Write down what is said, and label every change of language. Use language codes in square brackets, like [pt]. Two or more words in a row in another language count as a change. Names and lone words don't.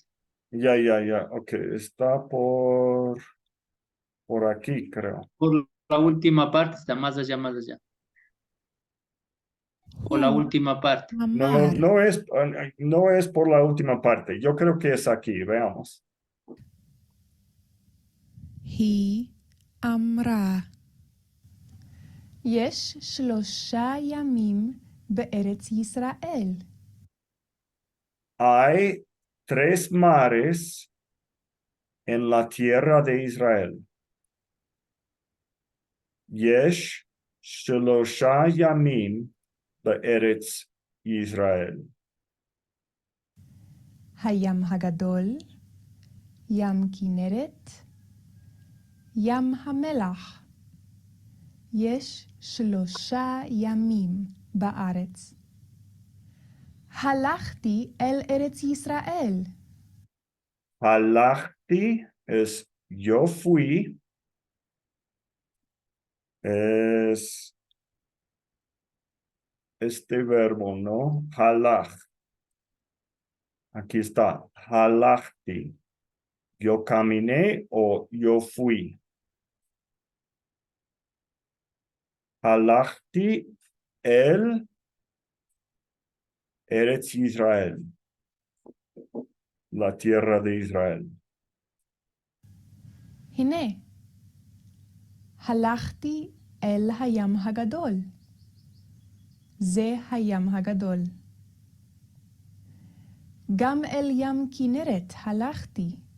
[es] ya. Ok, está por aquí, creo. Por la última parte está más allá. O la [he] הוא [es] última parte. [he] אמר, [es] No es por la última parte. Yo creo que es aquí. Veamos. [he] היא אמרה. יש 3 ימים בארץ ישראל. [es] Hay 3 mares en la tierra de Israel. [he] יש שלושה ימים בארץ ישראל. הים הגדול, ים כנרת, ים המלח. יש 3 ימים בארץ. הלכתי אל ארץ ישראל. [es] Halachti es yo fui. Es este verbo, ¿no? Halach. Aquí está. Halachti. Yo caminé o yo fui. [he] הלכתי אל ארץ ישראל. [es] La tierra de Israel. [he] הנה, הלכתי אל הים הגדול. זה הים הגדול. גם אל ים כנרת הלכתי.